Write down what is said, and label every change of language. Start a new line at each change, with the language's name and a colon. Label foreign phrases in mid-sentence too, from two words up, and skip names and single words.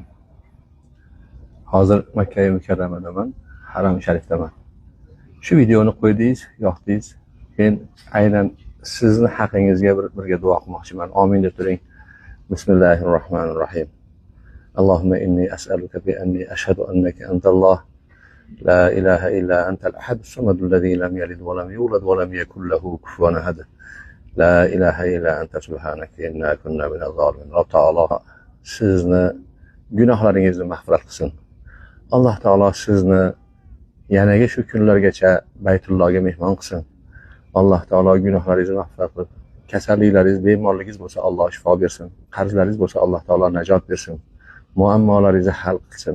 Uzbek: Hozir Makka Mukarramadaman, Haram Sharifdaman. Shu videoni qo'ydingiz, yoqdingiz. Men aynan sizni haqingizga birga duo qilmoqchiman. Amin deb turing.
Arabic: بسم الله الرحمن الرحيم. اللهم إني أسألك بأني أشهد أنك أنت الله لا إله إلا أنت الأحد الصمد الذي لم يلد ولم يولد ولم يكن له كفوا أحد. لا إله إلا أنت سبحانك إنا كنا من الظالمين. الله تعالى
Uzbek: sizni gunohlaringizni mag'firat qilsin.
Arabic: الله تعالى
Uzbek: sizni yanagi shu kunlargacha Baytullohga mehmon qilsin.
Arabic: الله تعالى
Uzbek: gunohlaringizni mag'firat qilib, kasalliklaringiz, bemorligingiz bo'lsa Alloh shifo bersin. Qarzlaringiz bo'lsa
Arabic: الله تعالى
Uzbek: najot bersin. Muammolaringizni hal qilsin.